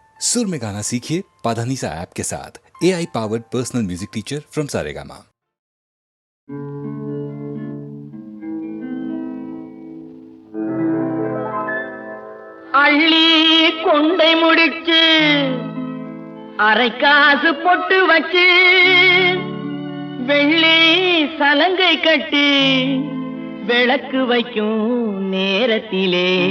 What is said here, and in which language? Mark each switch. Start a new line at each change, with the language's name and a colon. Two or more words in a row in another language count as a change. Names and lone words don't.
Hindi: सुर में गाना सीखिए पाधानीसा ऐप के साथ।
English: AI powered personal music teacher from
Hindi: सारेगामा।
Tamil: அள்ளி கொண்டை முடிச்சு அரை காசு பொட்டு வச்சு வெள்ளி சலங்கை கட்டி விளக்கு வைக்கும் நேரத்திலே